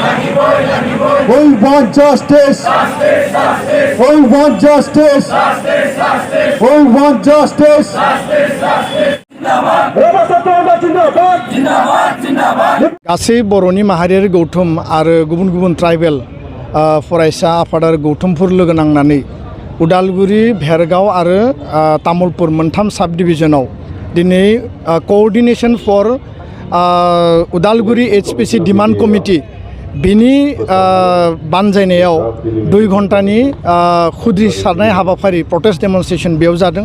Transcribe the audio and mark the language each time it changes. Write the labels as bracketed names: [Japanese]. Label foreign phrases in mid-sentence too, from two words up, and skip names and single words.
[English] We want justice. We want justice. We want justice. [Bodo] गासै बर'नि माहारियारि गौथुम आरो गुबुन गुबुन ट्राइबेल फरायसा आफाद आरो गौथुमफोर लोगो नांनानै उदालगुरि भेरगाव आरो तामुलपुर मोनथाम साब डिभिजनाव दिनै कोअर्डिनेशन फर उदालगुरि HPC डिमान्ड कमिटि बिनि बानजायनायाव 2 घन्टानि खुद्रि सारनाय हाबाफारि [English] protest demonstration [Bodo] बेयाव जादों।